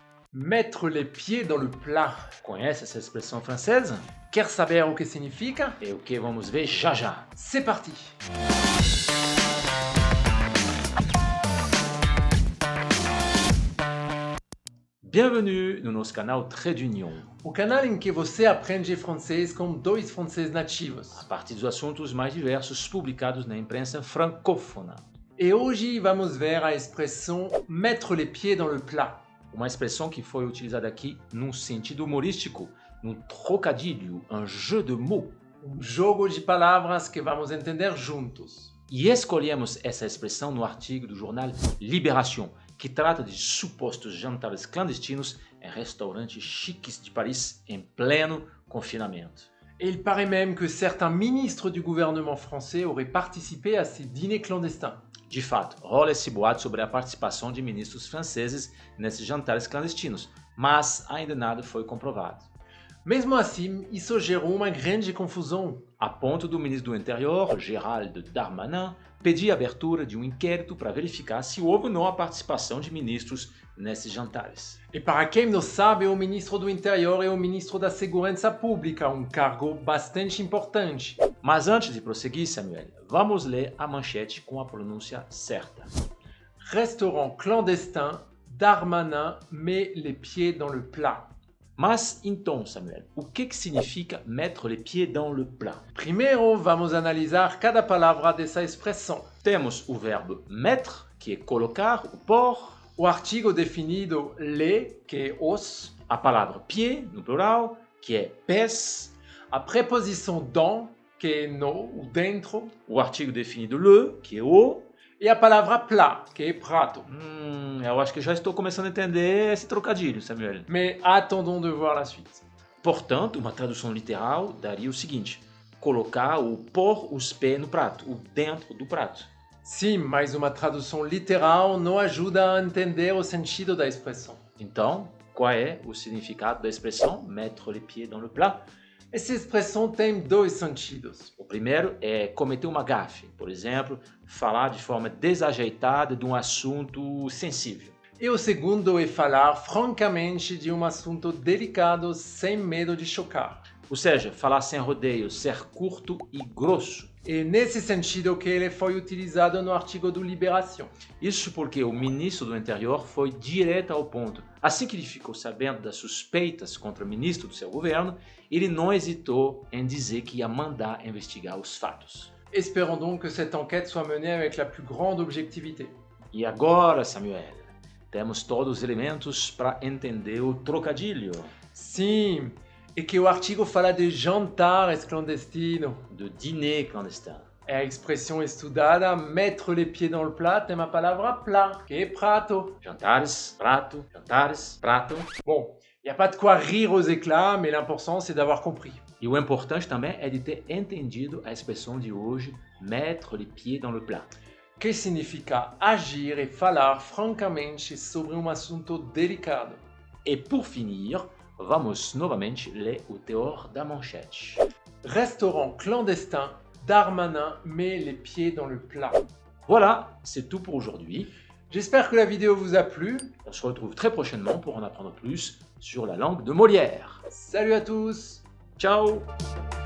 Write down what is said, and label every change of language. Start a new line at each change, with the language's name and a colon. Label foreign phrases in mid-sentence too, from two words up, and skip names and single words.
French: Mettre les pieds dans le plat.
Portuguese: Conhece essa expressão francesa? Quer saber o que significa? É o que vamos ver já já.
French: C'est parti!
Portuguese: Bienvenue no nosso canal Trait d'Union, O canal em que você aprende francês com dois franceses nativos. a partir dos assuntos mais diversos publicados na imprensa francófona. E hoje vamos ver a expressão
French: mettre les pieds dans le plat.
Portuguese: Uma expressão que foi utilizada aqui num sentido humorístico, num trocadilho,
French: um jeu de mots.
Portuguese: Jogo de palavras que vamos entender juntos. E escolhemos essa expressão no artigo do jornal Libération, que trata de supostos jantares clandestinos em restaurantes chiques de Paris em pleno confinamento.
French: Il paraît même que certains ministres du gouvernement français auraient participé à ces dîners clandestins.
Portuguese: De fato, rola esse boato sobre a participação de ministros franceses nesses jantares clandestinos, mas ainda nada foi comprovado. Mesmo assim, isso gerou uma grande confusão. A ponto do ministro do Interior, Gérald Darmanin, pedir a abertura de um inquérito para verificar se houve ou não a participação de ministros nesses jantares. E para quem não sabe, o ministro do Interior é o ministro da Segurança Pública, um cargo bastante importante. Mas antes de prosseguir, Samuel, vamos ler a manchete com a pronúncia certa.
French: Restaurant clandestin, Darmanin met les pieds dans le plat.
Portuguese: Mas então, Samuel, o que significa
French: mettre les pieds dans le plat?
Portuguese: Primeiro, vamos analisar cada palavra dessa expressão. Temos o verbo mettre, que é colocar, o pôr, O artigo definido les, que é os. a palavra pied, no plural, que é pés, A preposição dans, que é no, ou dentro. o artigo definido le, que é o. E a palavra plat, que é prato. Eu acho que já estou começando a entender esse trocadilho, Samuel.
French: Mais attendons de voir la suite.
Portuguese: Portanto, uma tradução literal daria o seguinte: colocar ou pôr os pés no prato, o dentro do prato. Sim, mas uma tradução literal não ajuda a entender o sentido da expressão. Então, qual é o significado da expressão
French: mettre les pieds dans le plat?
Portuguese: Essa expressão tem dois sentidos. O primeiro é cometer uma gafe, por exemplo, falar de forma desajeitada de um assunto sensível. E o segundo é falar francamente de um assunto delicado sem medo de chocar. Ou seja, falar sem rodeios, ser curto e grosso. É nesse sentido que ele foi utilizado no artigo do Libération. Isso porque o ministro do Interior foi direto ao ponto. Assim que ele ficou sabendo das suspeitas contra o ministro do seu governo, ele não hesitou em dizer que ia mandar investigar os fatos.
French: Espérons donc que cette enquête soit menée avec la plus grande objectivité.
Portuguese: E agora, Samuel, temos todos os elementos para entender o trocadilho Sim, e que o artigo fala de jantares clandestinos.
French: do dîner clandestin.
Portuguese: É a expressão estudada
French: mettre les pieds dans le plat
Portuguese: tem a palavra plat, que é prato. Jantares, prato, jantares, prato.
French: Bon, il n'y a pas de quoi rire aux éclats, mais l'important c'est d'avoir compris.
Portuguese: E o importante também é de ter entendido a expressão de hoje,
French: mettre les pieds dans le plat.
Portuguese: Que significa agir e falar francamente sobre um assunto delicado. E por finir, vamos novamente ler o teor da manchete.
French: Restaurant clandestin, Darmanin met les pieds dans le plat. Voilà, c'est tout pour aujourd'hui. J'espère que la vidéo vous a plu. On se retrouve très prochainement pour en apprendre plus sur la langue de Molière. Salut à tous! Ciao!